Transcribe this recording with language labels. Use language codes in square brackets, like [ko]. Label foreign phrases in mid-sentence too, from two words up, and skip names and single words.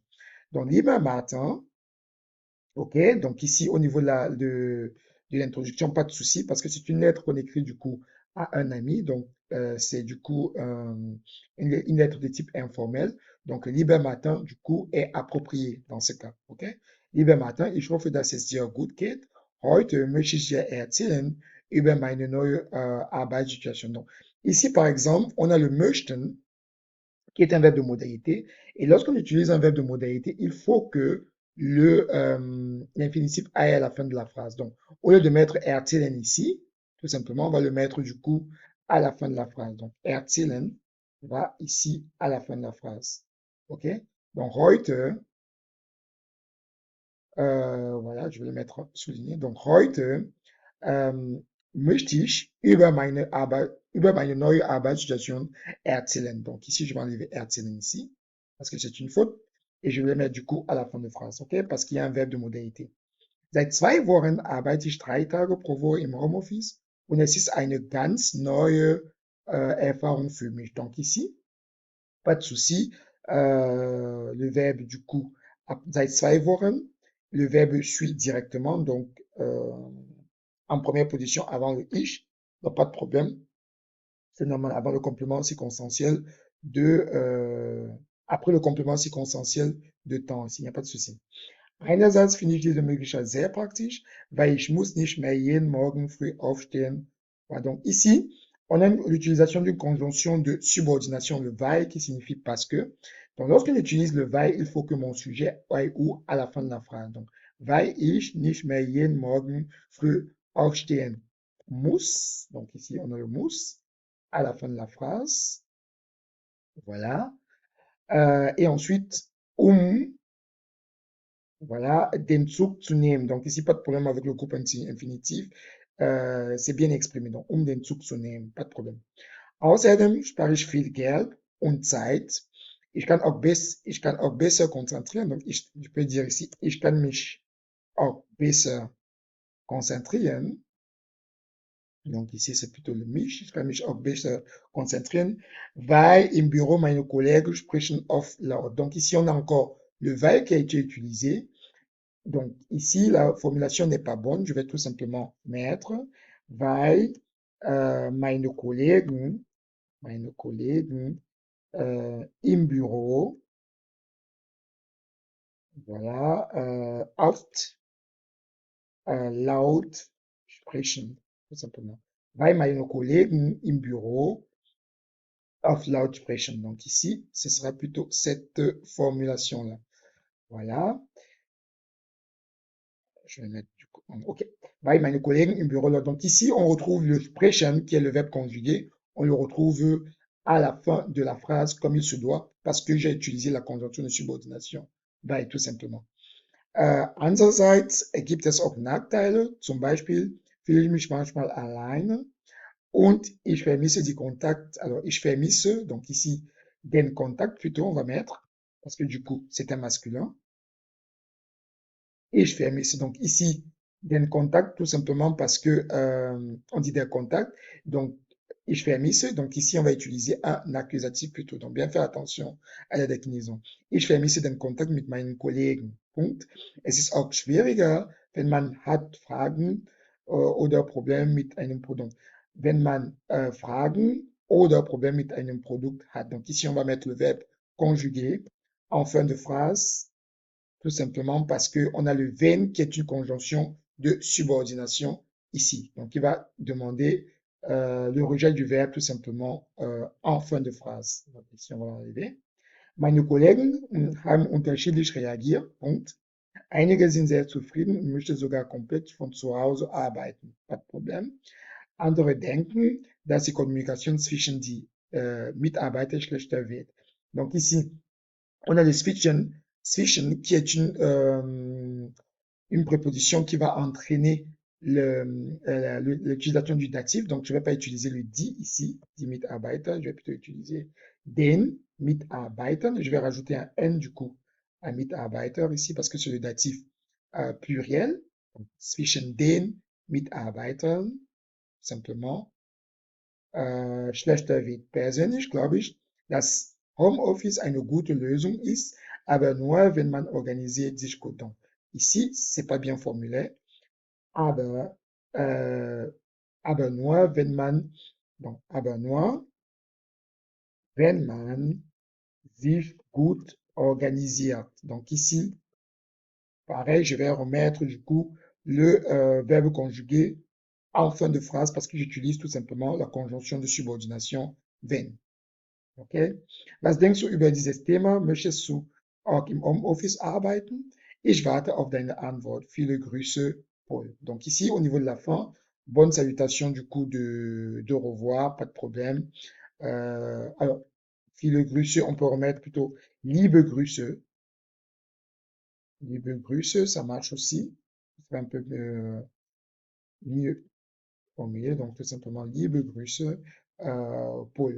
[fr] Donc, [de] Lieber Martin, [fr] OK, donc ici, au niveau de l'introduction, pas de souci, parce que c'est une lettre qu'on écrit du coup à un ami. Donc, c'est du coup une lettre de type informel. Donc, [de] Lieber Martin, [fr] du coup, est approprié dans ce cas. OK? [de] Lieber Martin, ich hoffe, dass es dir gut geht. Heute möchte ich dir erzählen über meine neue Arbeitssituation. [fr] Donc, ici, par exemple, on a le möchten, qui est un verbe de modalité. Et lorsqu'on utilise un verbe de modalité, il faut que l'infinitif aille à la fin de la phrase. Donc, au lieu de mettre erzählen ici, tout simplement, on va le mettre du coup à la fin de la phrase. Donc, erzählen va ici à la fin de la phrase. OK? Donc, heute, voilà, je vais le mettre souligné. Donc, [de] heute möchte ich über meine neue Arbeitssituation erzählen. [fr] Donc ici, je vais enlever erzählen ici, parce que c'est une faute, et je vais le mettre du coup à la fin de phrase, ok? Parce qu'il y a un verbe de modalité. [de] Seit 2 Wochen arbeite ich 3 Tage pro Woche im Homeoffice und es ist eine ganz neue Erfahrung für mich. [fr] Donc ici, pas de souci. Le verbe du coup, [de] seit 2 Wochen, [fr] le verbe suit directement, donc en première position avant le ich, donc pas de problème. C'est normal avant le complément circonstanciel après le complément circonstanciel de temps, ici, il n'y a pas de souci. [de] Einerseits finde ich diese Möglichkeit sehr praktisch, weil ich muss nicht mehr jeden Morgen früh aufstehen. [fr] Voilà, donc ici, on a l'utilisation d'une conjonction de subordination, le weil, qui signifie parce que. Donc lorsqu'on utilise le weil, il faut que mon sujet aille où à la fin de la phrase. Donc, [de] weil ich nicht mehr jeden Morgen früh aufstehen muss. [fr] Donc ici, on a le muss à la fin de la phrase. Voilà. Et ensuite, voilà, [de] den Zug zu nehmen. [fr] Donc ici, pas de problème avec le groupe infinitif. C'est bien exprimé. Donc, [de] den Zug zu nehmen, [fr] pas de problème. [de] Außerdem spare ich viel Geld und Zeit. Ich kann auch besser konzentrieren. [fr] Donc, je peux dire ici, [de] ich kann mich auch besser konzentrieren. [fr] Donc ici, c'est plutôt le mich. [de] Ich kann mich auch besser konzentrieren, weil im Büro meine Kollegen sprechen oft laut. [fr] Donc ici, on a encore le weil qui a été utilisé. Donc ici, la formulation n'est pas bonne. Je vais tout simplement mettre [de] weil meine Kollegen im Büro, voilà, oft laut sprechen, [fr] tout simplement. [de] Weil meine Kollegen im Büro oft laut sprechen. [fr] Donc ici, ce sera plutôt cette formulation-là. Voilà. Je vais mettre du OK. [de] Bei meine Kollegen im Büro. [fr] Donc ici, on retrouve le sprechen, qui est le verbe conjugué. On le retrouve à la fin de la phrase comme il se doit, parce que j'ai utilisé la conjonction de subordination. Bei, tout simplement. [de] Andererseits gibt es auch Nachteile. Zum Beispiel fühle ich mich manchmal alleine und ich vermisse die Kontakt. Alors, ich vermisse, [fr] donc ici, [de] den Kontakt [fr] plutôt, on va mettre, parce que du coup, c'est un masculin. Et je vermisse. Donc ici, [de] den Kontakt, [fr] tout simplement parce que on dit [de] der Kontakt. Donc, ich vermisse. [fr] Donc ici, on va utiliser un accusatif plutôt. Donc, bien faire attention à la déclinaison. [de] Ich vermisse den Kontakt mit meinen Kollegen. Punkt. Es ist auch schwieriger, wenn man hat Fragen oder Probleme mit einem Produkt. Wenn man Fragen oder Probleme mit einem Produkt hat. [fr] Donc ici, on va mettre le verbe conjugué en fin de phrase, tout simplement parce qu'on a le wenn qui est une conjonction de subordination ici. Donc, il va demander le rejet du verbe tout simplement en fin de phrase. Donc, ici, on va arriver. [de] Meine Kollegen haben unterschiedlich reagiert. Punkt. Einige sind sehr zufrieden und möchten sogar komplett von zu Hause arbeiten. [fr] Pas de problème. [de] Andere denken, dass die Kommunikation zwischen die Mitarbeiter schlechter wird. [fr] Donc ici, on a le switchen qui est une préposition qui va entraîner l'utilisation du datif. Donc, je ne vais pas utiliser le die ici, [de] die Mitarbeiter. [fr] Je vais plutôt utiliser [de] den Mitarbeitern. [fr] Je vais rajouter un N du coup à Mitarbeiter ici parce que c'est le datif pluriel. Donc, [de] zwischen den Mitarbeitern, simplement. Schlechter wird. Persönlich glaube ich, dass Homeoffice eine gute Lösung ist, aber nur, wenn man organisiert sich gut. [fr] Donc, ici, c'est pas bien formulé, [de] aber, aber nur, wenn man, donc, aber nur, wenn man sich gut organisiert. [fr] Donc, ici, pareil, je vais remettre du coup le verbe conjugué en fin de phrase parce que j'utilise tout simplement la conjonction de subordination wenn. Okay? [de] Was denkst du über dieses Thema? Möchtest du auch im Homeoffice arbeiten? Ich warte auf deine Antwort. Viele Grüße, Paul. [fr] Donc ici, au niveau de la fin, bonne salutation du coup de revoir, pas de problème. Alors, [de] viele Grüße, [fr] on peut remettre plutôt [de] liebe Grüße. Liebe Grüße, [fr] ça marche aussi. C'est un peu mieux formulé, donc tout simplement [de] liebe Grüße, [fr] Paul.